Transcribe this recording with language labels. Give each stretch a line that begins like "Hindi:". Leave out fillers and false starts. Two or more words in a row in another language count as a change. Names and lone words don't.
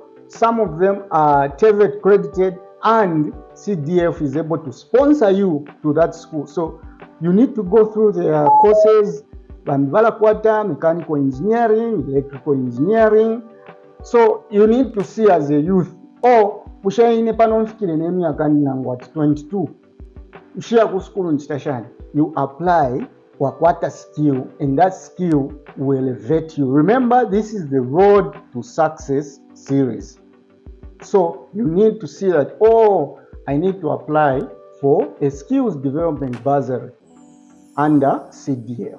English: Some of them are TVET credited and CDF is able to sponsor you to that school. So you need to go through their courses, mechanical engineering, electrical engineering. So you need to see as a youth, or
Bemba: pushaine panomfikire nemyaka nangu
English: at 22
Bemba: ushia ku school nchitashani,
English: you apply what a skill, and that skill will elevate you. Remember, this is the Road to Success series. So you need to see that, oh, I need to apply for a skills development bursary under CDF.